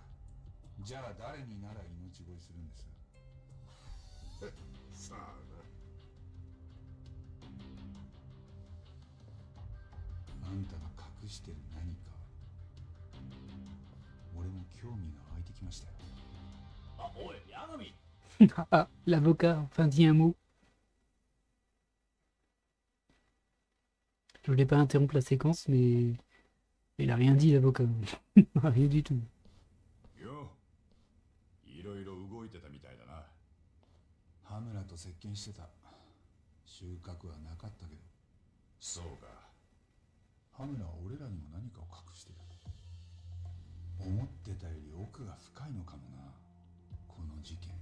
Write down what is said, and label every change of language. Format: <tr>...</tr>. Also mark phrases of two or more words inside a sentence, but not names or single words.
<ja>じゃあ誰になら命乞いするんです？さあな。あんたが隠してる何か、俺も興味が湧いてきましたよ。あ、おい、八神。</ja> <fr>ah, l'avocat, enfin dit un mot. Je voulais pas interrompre la séquence, mais il a rien dit l'avocat. Rien du tout.</fr> <ja>よ、いろいろ動いてたみたいだな。羽村と接見してた。収穫はなかったけど。そうか。羽村は俺らにも何かを隠してる。思ってたより奥が深いのかもな、この事件。</ja>